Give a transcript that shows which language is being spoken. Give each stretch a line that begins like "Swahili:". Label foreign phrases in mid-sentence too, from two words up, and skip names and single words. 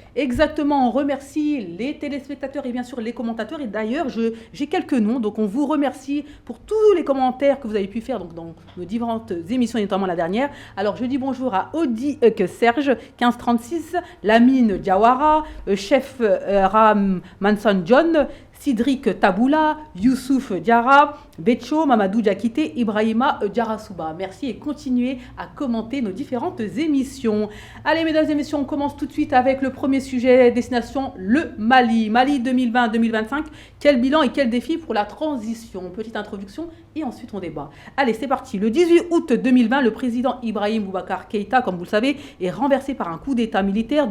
French: Exactement, on remercie les téléspectateurs et bien sûr les commentateurs. Et d'ailleurs, j'ai quelques noms, donc on vous remercie pour tous les commentaires que vous avez pu faire donc, dans nos différentes émissions, et notamment la dernière. Alors, je dis bonjour à Audi Serge, 1536, Lamine Diawara, Chef Ram Manson John, Sidrik Taboula, Youssouf Diarra, Betcho, Mamadou Diakité, Ibrahima Diarasouba. Merci et continuez à commenter nos différentes émissions. Allez, mesdames et messieurs, on commence tout de suite avec le premier sujet, destination le Mali. Mali 2020-2025, quel bilan et quel défi pour la transition? Petite introduction et ensuite on débat. Allez, c'est parti. Le 18 août 2020, le président Ibrahim Boubacar Keïta, comme vous le savez, est renversé par un coup d'état militaire.